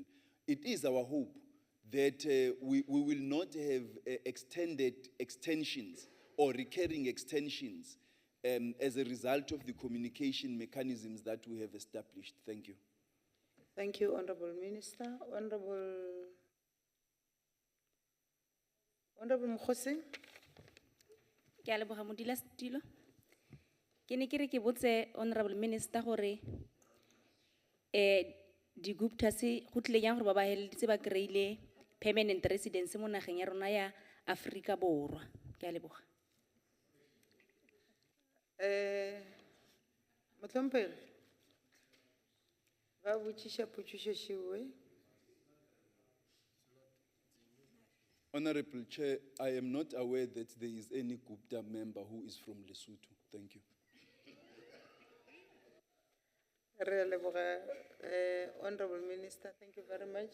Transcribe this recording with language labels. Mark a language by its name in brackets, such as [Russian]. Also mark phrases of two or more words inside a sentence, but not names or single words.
[English] It is our hope that we will not have extended extensions or recurring extensions as a result of the communication mechanisms that we have established. Thank you. Thank you, Honorable Minister. Honorable Mkhosi. [Tswana] Ke a leboga modulasetilo. Ke ne ke re ke botse [English] Honorable Minister [Tswana] gore di Gupta se go tlile yang gore ba ba heleditse ba kreile [English] permanent residence [Tswana] mo nageng ya rona ya Afrika Borwa. Ke a leboga. Motlompele. [Northern Sotho] Ba botšiša potšišo šewe. [English] Honorable Chair, I am not aware that there is any Gupta member who is from Lesotho. Thank you. Honorable Minister, thank you very much.